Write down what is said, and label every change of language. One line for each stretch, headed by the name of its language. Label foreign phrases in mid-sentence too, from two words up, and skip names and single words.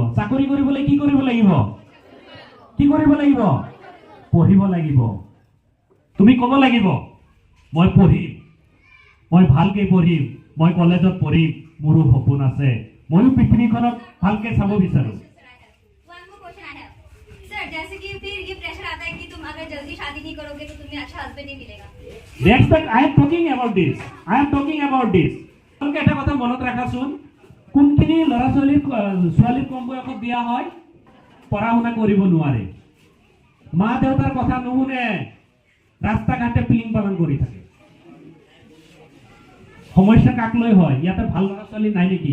Assamese: চাকৰি কৰিবলৈ কি কৰিব লাগিব? কি কৰিব লাগিব? পঢ়িব লাগিব। তুমি ক'ব লাগিব, মই পঢ়িম, মই ভালকে পঢ়িম, মই কলেজত পঢ়িম, মোৰো সপোন আছে, ময়ো পৃথিৱীখনক ভালকে চাব বিচাৰো।
Hindi: जैसे कि फिर ये प्रेशर आता है कि तुम अगर जल्दी शादी नहीं करोगे तो तुम्हें अच्छा हस्बैंड नहीं मिलेगा।
English: That's that I am talking about this. I am talking about this.
Assamese: তোমালোকে এটা কথা মনত ৰাখাচোন, কোনখিনি ল'ৰা ছোৱালীৰ কম বয়সত বিয়া হয়? পঢ়া শুনা কৰিব নোৱাৰে, মা দেউতাৰ কথা নুশুনে, ৰাস্তা ঘাটে পিলিং পালন কৰি থাকে। সমস্যা কাক লৈ হয়? ইয়াতে ভাল ল'ৰা ছোৱালী নাই নেকি?